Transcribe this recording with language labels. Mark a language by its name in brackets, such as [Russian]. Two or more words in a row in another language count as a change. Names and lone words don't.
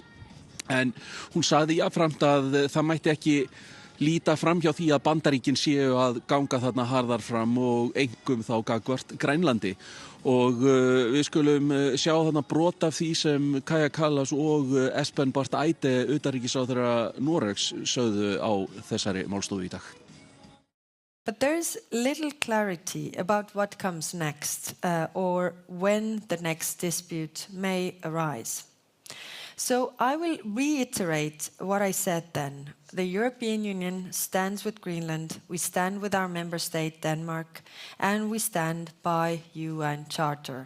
[Icelandic] En hún sagði jafnframt að það mætti ekki líta fram hjá því að Bandaríkin séu að ganga þarna harðar fram og einkum þá gagnvart Grænlandi. Og við skulum sjá þarna brot af því sem Kaja Kallas og Espen Barth Eide, utanríkisráðherra Noregs, sögðu á þessari málstofu í dag. [English] But there's little clarity about what comes next or when the next dispute may arise. So I will reiterate what I said then. The European Union stands with Greenland, we stand with our member state Denmark, and we stand by UN Charter.